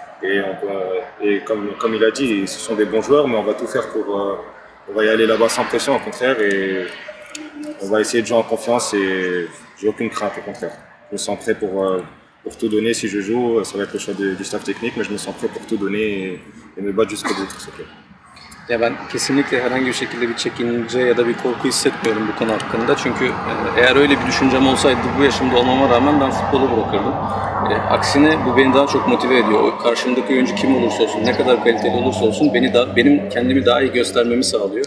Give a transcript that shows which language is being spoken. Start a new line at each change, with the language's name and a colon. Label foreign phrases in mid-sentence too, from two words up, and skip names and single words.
French: Et comme il a dit, ce sont des bons joueurs, mais on va tout faire on va y aller là-bas sans pression, au contraire, et on va essayer de jouer en confiance et j'ai aucune crainte, au contraire. Je me sens prêt pour tout donner si je joue, ça va être le choix du staff technique, mais je me sens prêt pour tout donner et me battre jusqu'au bout, c'est clair.
Turkish: Ya ben kesinlikle herhangi bir şekilde bir çekince ya da bir korku hissetmiyorum bu konu hakkında. Çünkü eğer öyle bir düşüncem olsaydı bu yaşımda olmama rağmen ben futbolu bırakırdım. Aksine bu beni daha çok motive ediyor. Karşımdaki oyuncu kim olursa olsun, ne kadar kaliteli olursa olsun benim kendimi daha iyi göstermemi sağlıyor.